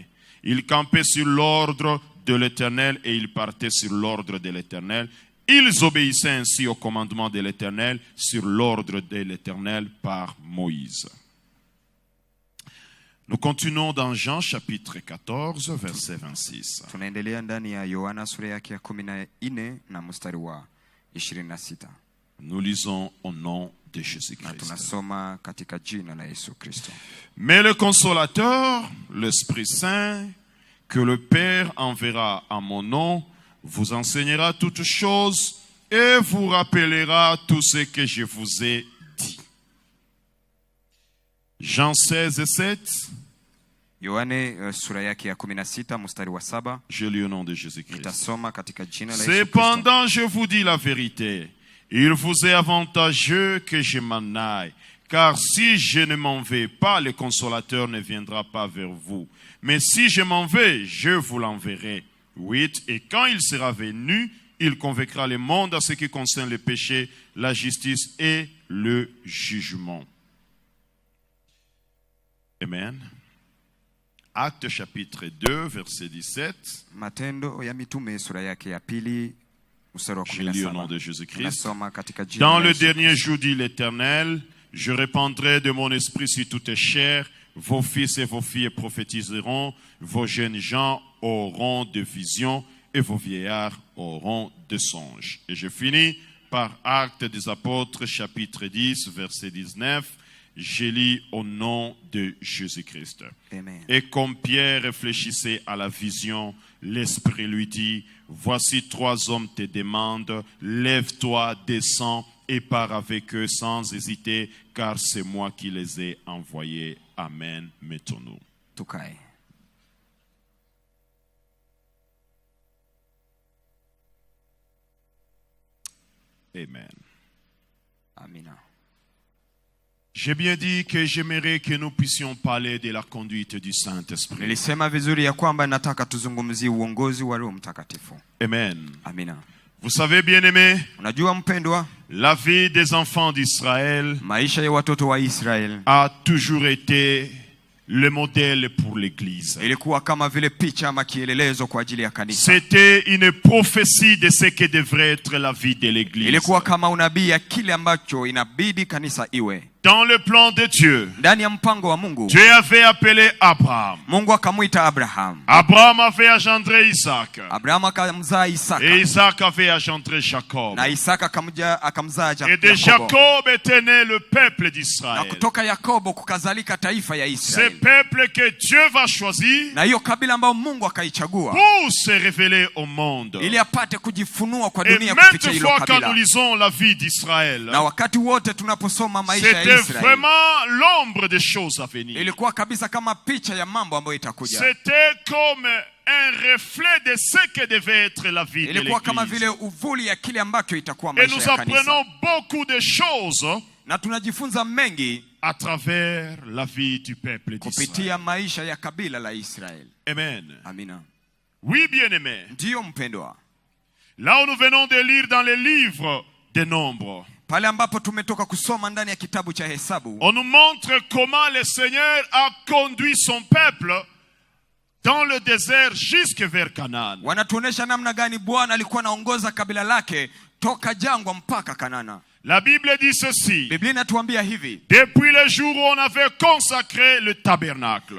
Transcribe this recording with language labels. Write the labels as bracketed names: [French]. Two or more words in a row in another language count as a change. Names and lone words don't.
[French] Ils campaient sur l'ordre de l'Éternel et ils partaient sur l'ordre de l'Éternel. Ils obéissaient ainsi au commandement de l'Éternel sur l'ordre de l'Éternel par Moïse. Nous continuons dans Jean chapitre 14 verset 26. [Swahili] Tunaendelea ndani ya Yohana sura yake ya 14 na mstari wa 26. [French] Nous lisons au nom de [Swahili] Na [French] Jésus-Christ. [Swahili] tunasoma katika jina la Yesu Kristo. [French] Mais le consolateur, l'Esprit Saint, que le Père enverra à mon nom, vous enseignera toutes choses et vous rappellera tout ce que je vous ai dit. Jean 16 et 7. [Swahili] Yohane sura yake ya 16 mstari wa 7. [French] Je lis au nom de Jésus-Christ. [Swahili] Nitasoma katika jina la Yesu Kristo. [French] Cependant, je vous dis la vérité. Il vous est avantageux que je m'en aille. Car si je ne m'en vais pas, le consolateur ne viendra pas vers vous. Mais si je m'en vais, je vous l'enverrai. 8. Et quand il sera venu, il convaincra le monde à ce qui concerne le péché, la justice et le jugement. Amen. Actes chapitre 2, verset 17. [Swahili] Matendo ya Mitume sura yake ya pili mstari wa [French] Je lis au nom 17. de Jésus-Christ. [Swahili] Nasoma katika jina [French] Dans la le [Swahili] Yesu [French] dernier [Swahili] Kristo. [French] jour, dit l'Éternel, je répandrai de mon esprit sur toute chair. Vos fils et vos filles prophétiseront, vos jeunes gens auront de visions et vos vieillards auront de songes. Et je finis par Actes des Apôtres, chapitre 10, verset 19. Je lis au nom de Jésus-Christ. Amen. Et comme Pierre réfléchissait à la vision, l'Esprit lui dit, voici 3 hommes te demandent, lève-toi, descends et pars avec eux sans hésiter, car c'est moi qui les ai envoyés. Amen. Mettons-nous. [Swahili] Tukae. [French] Amen. [Swahili] Amina. [French] J'ai bien dit que j'aimerais que nous puissions parler de la conduite du Saint-Esprit. [Swahili] Nilisema vizuri ya kwamba nataka tuzungumzie uongozi wa Roho Mtakatifu. [French] Amen. [Swahili] Amina. [French] Vous savez, bien-aimés, [Swahili] Unajua mpendwa, [French] la vie des enfants d'Israël [Swahili] maisha ya watoto wa Israeli [French] a toujours été le modèle pour l'Église. [Swahili] ilikuwa kama vile picha ama kielelezo kwa ajili ya kanisa. [French] C'était une prophétie de ce que devrait être la vie de l'Église. [Swahili] Ilikuwa kama unabii ya kile ambacho inabidi kanisa iwe. [French] Dans le plan de Dieu, [Swahili] Ndani ya mpango wa Mungu, [French] Dieu avait appelé Abraham. [Swahili] Mungu akamwita Abraham. [French] Abraham avait engendré Isaac. [Swahili] Abraham akamzaa Isaka. [French] Et Isaac avait engendré Jacob. [Swahili] Na Isaka akamzaa [French] Et de [Swahili] Yakobo. [French] Jacob était né le peuple [Swahili] Na [French] d'Israël. [Swahili] kutoka Yakobo kukazalika taifa ya [French] Ce [Swahili] Israeli. [French] peuple que Dieu va choisir [Swahili] Na hiyo kabila ambayo Mungu akaichagua [French] pour se révéler au monde. [Swahili] ili apate kujifunua kwa [French] Et [Swahili] dunia kupitia [French] maintes [Swahili] hilo [French] fois quand nous [Swahili] kabila. [French] lisons la vie d'Israël, [Swahili] Na wakati wote tunaposoma maisha ya [French] c'était [Swahili] Israeli, [French] vraiment l'ombre des choses à venir. [Swahili] ilikuwa kabisa kama picha ya mambo ambayo itakuja. [French] C'était comme un reflet de ce que devait être la vie de [Swahili] Ilikuwa kama [French] l'Église. [Swahili] vile uvuli ya kile ambacho itakuwa [French] Et [Swahili] maisha [French] nous [Swahili] ya kanisa. [French] apprenons beaucoup de choses [Swahili] Na tunajifunza mengi [French] à travers la vie du peuple d'Israël. [Swahili] kupitia maisha ya kabila la Israeli. [French] Amen. [Swahili] Amina. [French] Oui, bien-aimés. [Swahili] Ndiyo mpendwa. [French] Là où nous venons de lire dans les livres des Nombres, [Swahili] Pale ambapo tumetoka kusoma ndani ya kitabu cha Hesabu, [French] on nous montre comment le Seigneur a conduit son peuple dans le désert jusque vers Canaan. [Swahili] wanatuonesha namna gani Bwana alikuwa anaongoza kabila lake toka jangwa mpaka Kanana. [French] La Bible dit ceci. [Swahili] Biblia inatuambia hivi, [French] Depuis le jour où on avait consacré le tabernacle,